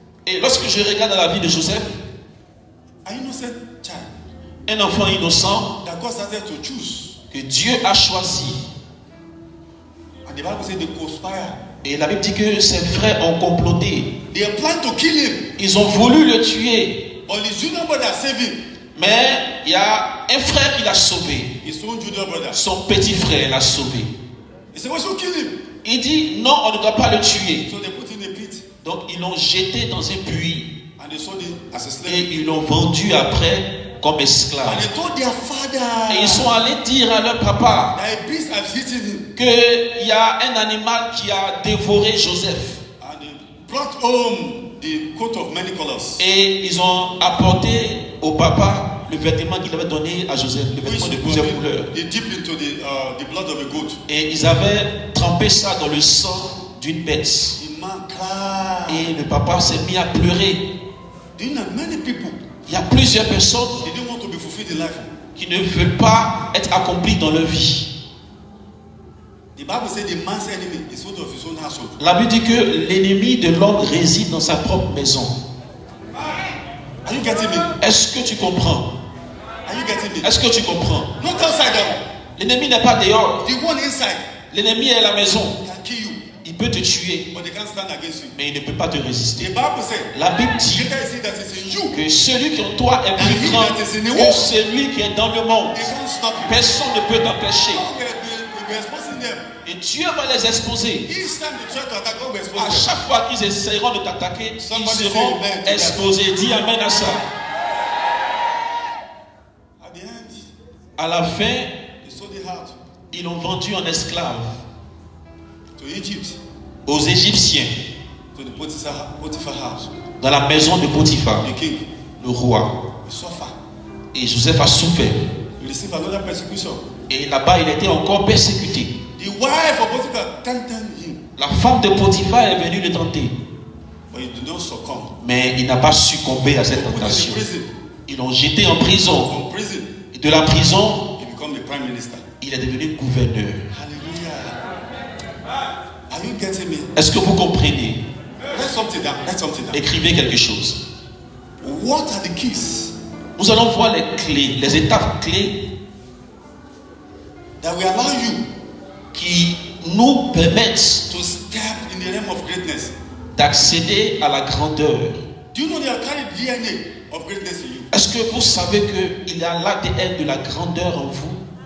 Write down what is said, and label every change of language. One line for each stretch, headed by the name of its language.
French: Et lorsque je regarde la vie de Joseph,
English: An innocent child
French: un enfant innocent
English: that God started to choose.
French: que Dieu a choisi.
English: And the Bible says they conspire.
French: Et la Bible dit que ses frères ont comploté.
English: They are planning to kill him.
French: Ils ont voulu le tuer.
English: But his junior brother saved him.
French: Mais il y a un frère qui l'a sauvé.
English: His own junior brother.
French: Son petit frère l'a sauvé.
English: He said, we should kill him.
French: Il dit non, on ne doit pas le tuer.
English: So they put him in a pit.
French: Donc ils l'ont jeté dans un puits.
English: And they sold him as a
French: Et
English: slave.
French: ils l'ont vendu après comme esclave.
English: And they told their father
French: Et ils sont allés dire à leur papa
English: that a beast has eaten him.
French: qu'il y a un animal qui a dévoré Joseph.
English: And they brought home the coat of many colors.
French: Et ils ont apporté au papa le vêtement qu'il avait donné à Joseph, le vêtement de plusieurs couleurs.
English: They dip into the blood of a goat.
French: Et ils avaient trempé ça dans le sang d'une bête.
English: The man cried.
French: Et le papa s'est mis à pleurer.
English: Do you know many people,
French: Il y a plusieurs personnes
English: they don't want to be fulfilled in life.
French: qui ne veulent pas être accomplies dans leur vie.
English: The Bible says the man's enemy is out of his own household.
French: La Bible dit que l'ennemi de l'homme réside dans sa propre maison.
English: Are you getting me?
French: Est-ce que tu comprends?
English: Are you getting me?
French: Est-ce que tu comprends?
English: Not outside them.
French: L'ennemi n'est pas dehors.
English: The one inside
French: L'ennemi est à la maison.
English: can kill you,
French: Il peut te tuer,
English: but they can't stand against you.
French: mais il ne peut pas te
English: The
French: résister.
English: Bible says,
French: La Bible dit
English: greater is he that is in you.
French: que celui qui en toi est plus grand que celui qui est dans le monde.
English: They can't stop you.
French: Personne ne peut t'empêcher.
English: We'll be exposing them.
French: Et Dieu va les exposer.
English: Each time they try to attack, God will expose
French: À
English: them.
French: chaque fois qu'ils essaieront de t'attaquer, ils
English: Somebody
French: seront
English: say amen to that.
French: exposés. Dis amen à ça.
English: At the end,
French: À la fin,
English: they sold it out
French: ils l'ont vendu en esclave
English: to Egypt,
French: aux Égyptiens,
English: to the Potiphar house.
French: dans la maison de Potiphar,
English: The king,
French: le roi.
English: he suffered.
French: Et Joseph a souffert.
English: He received another persecution.
French: Et là-bas, il était encore persécuté.
English: The wife of Potiphar tempted him,
French: La femme de Potiphar est venue le tenter.
English: but he did not succumb.
French: Mais il n'a pas succomber à cette
English: Put him in
French: tentation.
English: prison.
French: Ils l'ont jeté en prison.
English: From prison,
French: Et de la prison,
English: he became the prime minister.
French: il est devenu gouverneur.
English: Hallelujah. Are you getting me?
French: Est-ce que vous comprenez?
English: Write something down. Write something down.
French: Écrivez quelque chose.
English: What are the keys
French: Nous allons voir les clés, les étapes clés
English: that will allow you
French: qui nous permettent
English: to step in the realm of greatness?
French: d'accéder à la grandeur.
English: Do you know they are carrying DNA of greatness in you?
French: Est-ce que vous savez qu'il y a l'ADN de la grandeur en vous?